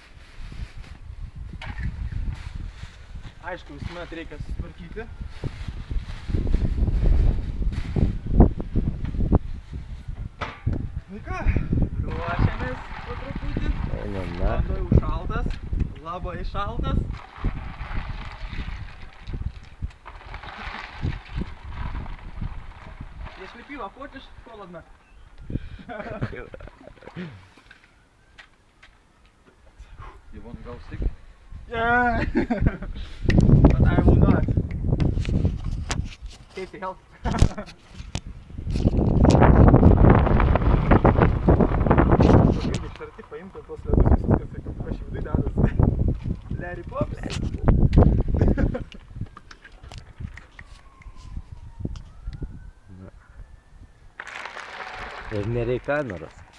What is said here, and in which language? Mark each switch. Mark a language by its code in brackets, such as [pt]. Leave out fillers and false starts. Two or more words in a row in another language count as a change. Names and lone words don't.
[lt] Aišku, visuomet reikia susitvarkyti. Nu ką, ruošiamės po truputį. Eina, na. Vanduo jau šaltas, labai šaltas. [ru] Если пиво хочешь, холодно. [en] You want to go sick? Yeah. But I will not. Safety health. [lt] Irgi iš arti paimti tuos ledus visus, kas vidui dedasi. Larry Pops. Ir nereik kameros.